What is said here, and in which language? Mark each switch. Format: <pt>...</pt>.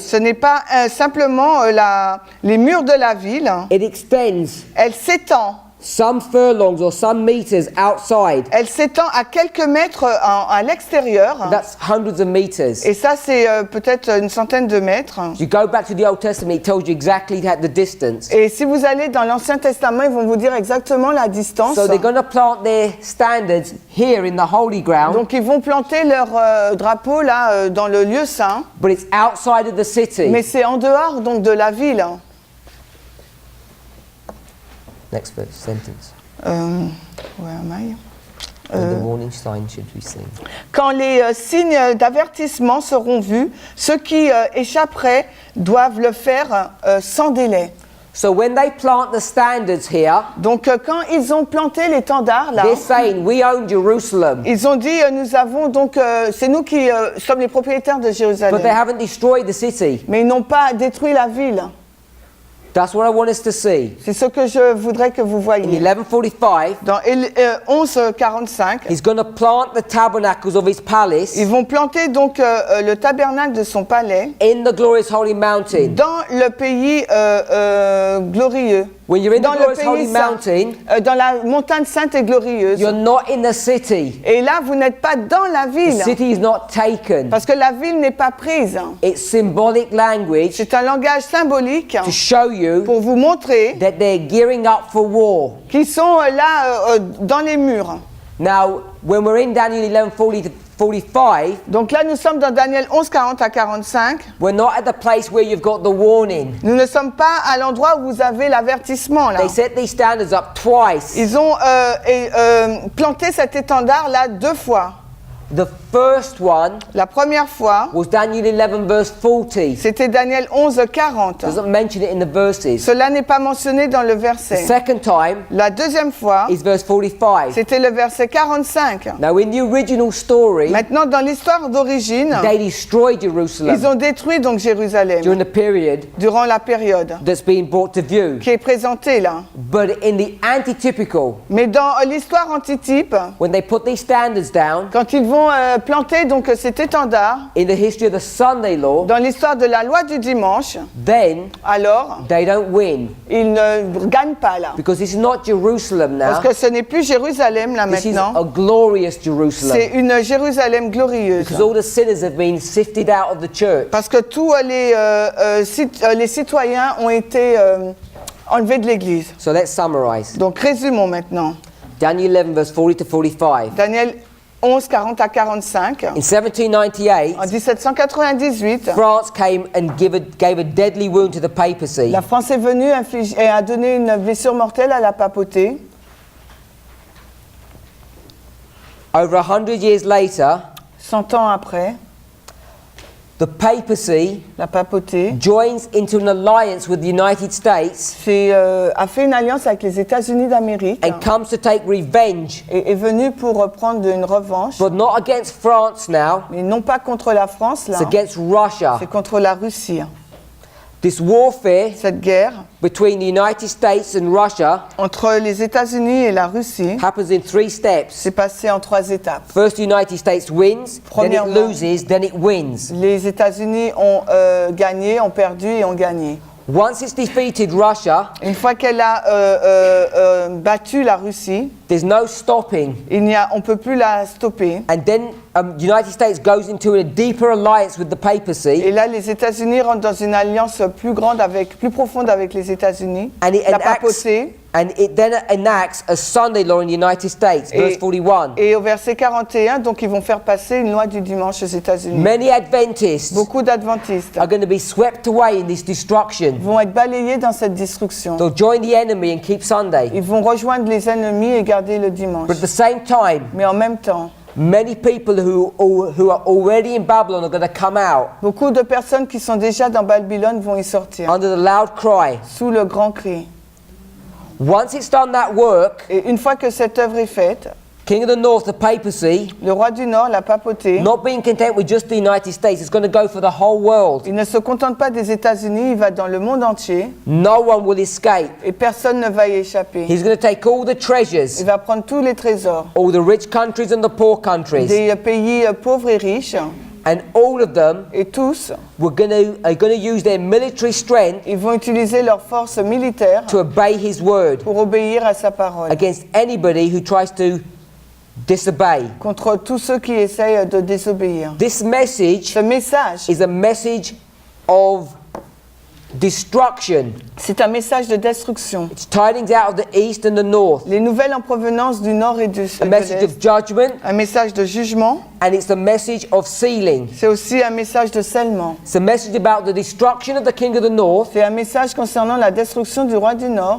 <fr>ce n'est pas simplement les murs de la ville.</fr> <en>it extends</en> <fr>Elle s'étend.</fr> <en>some furlongs or some meters outside.</en> <fr>Elle s'étend à quelques mètres à l'extérieur.</fr> <en>That's hundreds of meters.</en> <fr>Et ça, c'est peut-être une centaine de mètres.</fr> <en>You go back to the Old Testament, it tells you exactly the distance.</en> <fr>Et si vous allez dans l'Ancien Testament, ils vont vous dire exactement la distance.</fr> <en>So they're going to plant their standards here in the holy ground,</en> <fr>Donc ils vont planter leur drapeau là dans le lieu saint,</fr> <en>but it's outside of the city.</en> <fr>mais c'est en dehors donc de la ville.</fr> <en>Next verse, sentence. Where am I? And the warning sign should be seen.</en> <fr>Quand les signes d'avertissement seront vus, ceux qui échapperaient doivent le faire sans délai.</fr> <en>So when they plant the standards here,</en> <fr>Donc quand ils ont planté l'étendard là,</fr> <en>they're saying we own Jerusalem,</en> <fr>ils ont dit nous avons donc c'est nous qui sommes les propriétaires de</fr> <en>but they</en> <fr>Jérusalem.</fr> <en>haven't destroyed the city.</en> <fr>Mais ils n'ont pas détruit la ville.</fr> <en>That's what I want us to see.</en> <fr>C'est ce que je voudrais que vous</fr> <en>In</en> <fr>voyiez.</fr> <en>1145,</en> <fr>Dans 11:45,</fr> <en>he's going to plant the tabernacles of his palace</en> <fr>ils vont planter donc le tabernacle de son palais</fr> <en>in the glorious holy mountain.</en> <fr>dans le pays glorieux.</fr> <en>When you're in the</en> <fr>Dans le</fr> <en>glorious holy</en> <fr>pays saint,</fr> <en>mountain,</en> <fr>dans la montagne sainte et glorieuse.</fr> <en>you're not in the city.</en> <fr>Et là, vous n'êtes pas dans la</fr> <en>The</en> <fr>ville,</fr> <en>city is not taken.</en> <fr>parce que la ville n'est pas prise.</fr> <en>It's symbolic language</en> <fr>C'est un langage symbolique</fr> <en>to show you</en> <fr>pour vous montrer</fr> <en>that they're gearing up for war.</en> <fr>qu'ils sont là dans les murs.</fr> <en>Now, when we're in Daniel 11:45 45,</en> <fr>Donc là, nous sommes dans Daniel 11, 40 à 45.</fr> <en>we're not at the place where you've got the warning.</en> <fr>Nous ne sommes pas à l'endroit où vous avez l'avertissement là.</fr> <en>They set these standards up twice.</en> <fr>Ils ont planté cet étendard là 2 fois.</fr> <en>The first one</en> <fr>La première fois,</fr> <en>was Daniel 11 verse 40.</en> <fr>c'était Daniel 11, 40.</fr> <en>Doesn't mention it in the verses.</en> <fr>Cela n'est pas mentionné dans le</fr> <en>The</en> <fr>verset.</fr> <en>second time</en> <fr>La deuxième fois,</fr> <en>is verse 45.</en> <fr>c'était le verset 45.</fr> <en>Now in the original story,</en> <fr>Maintenant, dans l'histoire d'origine,</fr> <en>they destroyed</en> <fr>ils</fr> <en>Jerusalem</en> <fr>ont détruit donc Jérusalem</fr> <en>during the period</en> <fr>durant la période</fr> <en>that's being brought to view.</en> <fr>qui est présentée là.</fr> <en>But in the antitypical,</en> <fr>Mais dans l'histoire antitype,</fr> <en>when they put these standards down</en> <fr>quand ils vont planter donc cet étendard</fr> <en>in the history of the Sunday law,</en> <fr>dans l'histoire de la loi du dimanche,</fr> <en>then</en> <fr>alors</fr> <en>they don't win.</en> <fr>ils ne gagnent pas là.</fr> <en>Because this is not Jerusalem</en> <fr>Parce</fr> <en>now.</en> <fr>que ce n'est plus Jérusalem là</fr> <en>This is</en> <fr>maintenant.</fr> <en>a glorious</en> <fr>C'est</fr> <en>Jerusalem.</en> <fr>une Jérusalem glorieuse.</fr> <en>Because all the sinners have been sifted out of the church.</en> <fr>Parce que tous les citoyens ont été enlevés de l'Église.</fr> <en>So let's summarize.</en> <fr>Donc résumons maintenant.</fr> <en>Daniel 11 verse 40 to 45.</en> <fr>Daniel 11, 40 à 45.</fr> <en>In 1798,</en> <fr>En 1798,</fr> <en>France came and gave a deadly wound to the papacy.</en> <fr>la France est venue et a donné une blessure mortelle à la papauté.</fr> <en>Over 100 years later,</en> <fr>100 ans après,</fr> <en>the papacy</en> <fr>la papauté</fr> <en>joins into an alliance with the United States</en> <fr>a fait une alliance avec les États-Unis d'Amérique</fr> <en>and comes to take revenge,</en> <fr>et est venue pour prendre une revanche,</fr> <en>but not against France now,</en> <fr>mais non pas contre la France là,</fr> <en>it's against Russia.</en> <fr>c'est contre la Russie.</fr> <en>This warfare</en> <fr>Cette guerre</fr> <en>between the United States and Russia</en> <fr>entre les États-Unis et la Russie</fr> <en>happens in 3 steps.</en> <fr>s'est passée en 3 étapes.</fr> <en>First, the United States wins, then it</en> <fr>Premièrement,</fr> <en>loses, then it wins.</en> <fr>Les États-Unis ont gagné, ont perdu et ont gagné.</fr> <en>Once it's defeated Russia,</en> <fr>Une fois qu'elle a battu la Russie,</fr> <en>there's no stopping.</en> <fr>on peut plus la stopper.</fr> <en>And then the United States goes into a deeper alliance with the papacy.</en> <fr>Et là, les États-Unis rentrent dans une alliance plus profonde avec les États-Unis.</fr> <en>And it</en> <fr>La</fr> <en>enacts,</en> <fr>papauté.</fr> <en>and it then enacts a Sunday law in the United States, verse 41.</en> <fr>Et au verset 41, donc ils vont faire passer une loi du dimanche aux États-Unis.</fr> <en>Many Adventists</en> <fr>Beaucoup d'adventistes</fr> <en>are going to be swept away in this destruction.</en> <fr>vont être balayés dans cette destruction.</fr> <en>They'll join the enemy and keep Sunday.</en> <fr>Ils vont rejoindre les ennemis et garder le dimanche.</fr> <en>But at the same time,</en> <fr>Mais en même temps,</fr> <en>many people who are already in Babylon are going to come out</en> <fr>beaucoup de personnes qui sont déjà dans Babylone vont y sortir,</fr> <en>under the loud cry.</en> <fr>sous le grand cri.</fr> <en>Once it's done that work,</en> <fr>Et une fois que cette œuvre est faite,</fr> <en>King of the North, the papacy,</en> <fr>le roi du Nord, la papauté,</fr> <en>not being content with just the United States, it's going to go for the whole world.</en> <fr>il ne se contente pas des États-Unis, il va dans le monde entier</fr> <en>No one will escape.</en> <fr>et personne ne va y échapper.</fr> <en>He's going to take all the</en> <fr>Il</fr> <en>treasures,</en> <fr>va prendre tous les trésors</fr> <en>all the rich countries and the poor countries,</en> <fr>des pays pauvres et riches,</fr> <en>and all of them</en> <fr>et tous,</fr> <en>are going to use their military strength</en> <fr>ils vont utiliser leurs forces militaires</fr> <en>to obey his word</en> <fr>pour obéir à sa parole,</fr> <en>against anybody who tries to disobey.</en> <fr>contre tous ceux qui essayent de désobéir.</fr> <en>This message</en> <fr>Ce message,</fr> <en>is a message of destruction.</en> <fr>c'est un message de destruction.</fr> <en>It's tidings out of the east and the north.</en> <fr>Les nouvelles en provenance du nord et du</fr> <en>A</en> <fr>sud,</fr> <en>message of judgment,</en> <fr>un message de jugement,</fr> <en>and it's a message of sealing.</en> <fr>c'est aussi un message de scellement.</fr> <en>It's a message about the destruction of the king of the north,</en> <fr>C'est un message concernant la destruction du roi du nord,</fr>